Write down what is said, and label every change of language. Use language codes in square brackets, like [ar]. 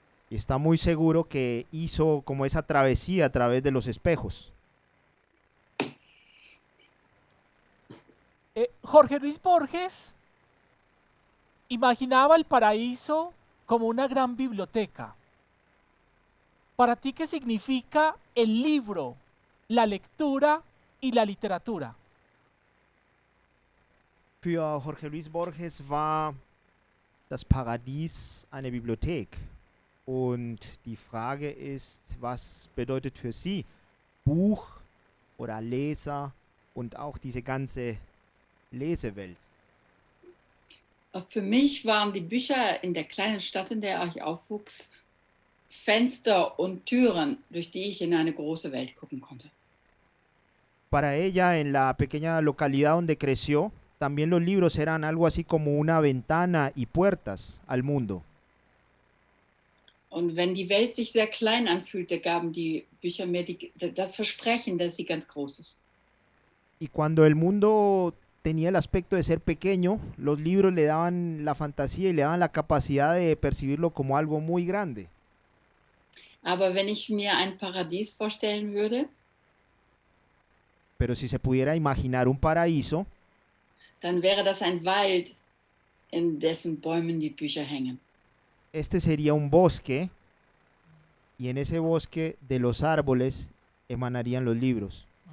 [es] Y está muy seguro que hizo como esa travesía a través de los espejos. Jorge Luis Borges imaginaba el paraíso como una gran biblioteca. ¿Para ti qué significa el libro, la lectura y la literatura? [de] Für Jorge Luis Borges war das Paradies eine Bibliothek. Und die Frage ist, was bedeutet für Sie Buch oder Leser und auch diese ganze Lesewelt? Für mich waren die Bücher in der kleinen Stadt, in der ich aufwuchs, Fenster und Türen, durch die ich in eine große Welt gucken konnte. [es] Para ella, en la pequeña localidad donde creció, también los libros eran algo así como una ventana y puertas al mundo. [de] Und wenn die Welt sich sehr klein anfühlte, gaben die Bücher mir das Versprechen, dass sie ganz groß ist. [es] Y cuando el mundo tenía el aspecto de ser pequeño, los libros le daban la fantasía y le daban la capacidad de percibirlo como algo muy grande. [de] Aber wenn ich mir ein Paradies vorstellen würde, [es] Pero si se pudiera imaginar un paraíso, [de] dann wäre das ein Wald, in dessen Bäumen die Bücher hängen. [es] este sería un bosque y en ese bosque de los árboles emanarían los libros.